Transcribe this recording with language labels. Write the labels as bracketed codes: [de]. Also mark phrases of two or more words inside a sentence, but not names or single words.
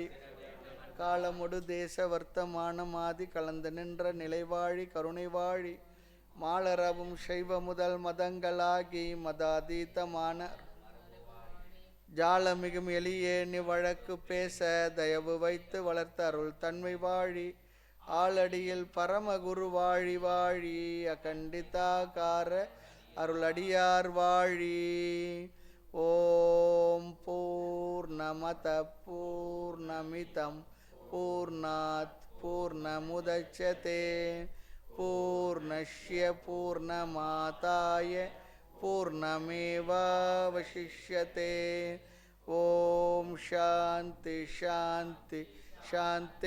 [ta] காலமொடு தேச வர்த்தமானமாதி கலந்து நின்ற நிலைவாழி கருணை வாழி, மாலரவும் சைவ முதல் மதங்களாகி மதாதீதமான ஜாலமிகும் எளியேனி வழக்கு பேச தயவு வைத்து வளர்த்த அருள் தன்மை வாழி, ஆளடியில் பரமகுரு வாழி வாழி, அகண்டிதாகார அருளடியார் வாழி. [sa] ॐ पूर्णमद पूर्णमिदं पूर्णात् पूर्णमुदच्यते पूर्णस्य पूर्णमादाय पूर्णमेवावशिष्यते. ॐ शान्ति शान्ति शान्ति.